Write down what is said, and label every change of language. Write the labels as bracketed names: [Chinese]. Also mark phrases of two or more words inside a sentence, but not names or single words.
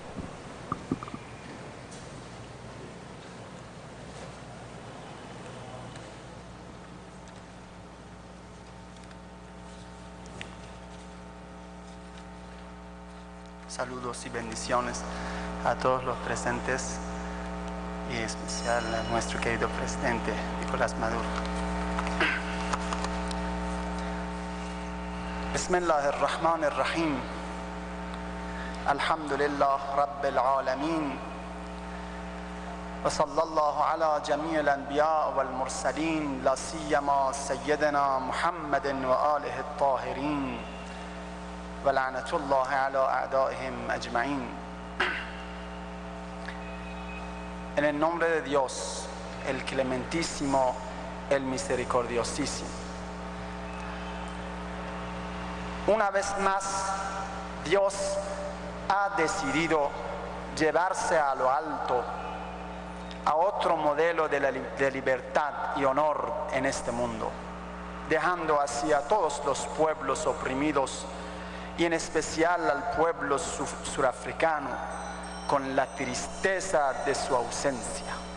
[Spanish] Saludos y bendiciones a todos los presentes y en especial a nuestro querido presidente Nicolás Maduro. [Arabic] بسم الله الرحمن الرحيم. الحمد لله رب العالمين. وصلى الله على جميع الأنبياء والمرسلين لا سيما سيدنا محمد وآله الطاهرين. ولعنة الله على أعدائهم أجمعين. [Spanish] En el nombre de Dios, el clementísimo, el misericordiosísimo. Una vez más, Dios ha decidido llevarse a lo alto a otro modelo de libertad y honor en este mundo, dejando así a todos los pueblos oprimidos y en especial al pueblo surafricano con la tristeza de su ausencia.